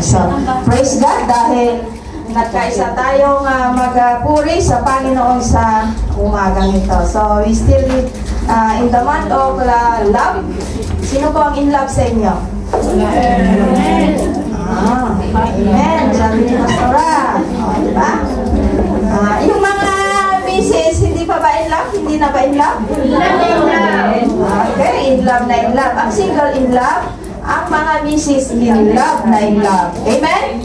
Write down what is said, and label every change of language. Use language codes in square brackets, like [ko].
[tl] So, praise God dahil nagkaisa tayong magpuri sa Panginoon sa umagang ito. [en] So, we still in the month of love. [tl] Sino po ang in love sa inyo? Amen. Amen. Sabi ni Pastora. Diba? Yung mga misis, hindi pa ba in love? Hindi na ba in love? Okay, in love na in love. Ang single in love, ang mga misis in love na in love. Amen?